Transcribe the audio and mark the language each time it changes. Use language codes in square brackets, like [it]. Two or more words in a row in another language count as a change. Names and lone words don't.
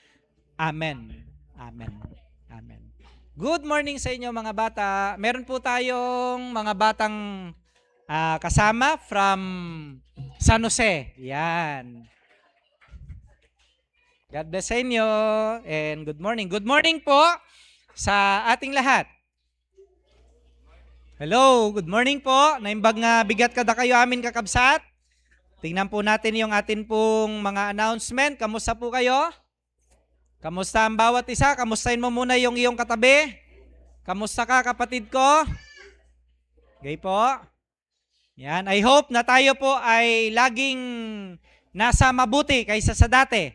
[en] Amen. Amen. Amen. Good morning [tl] sa inyo, mga bata. Meron po tayong mga batang kasama from San Jose. [en] Yan. God bless [tl] sa inyo [en] and good morning. Good morning [tl] po sa ating lahat. [en] Hello, good morning po. [ilo] Naimbag nga bigat kada kayo amin kakabsat. [tl] Tingnan po natin yung atin pong mga announcement. Kamusta po kayo? Kamusta ang bawat isa? Kamustahin mo muna yung iyong katabi. Kamusta ka, kapatid ko? Okay po. Yan, [en] I hope [tl] na tayo po ay laging nasa mabuti kaysa sa dati.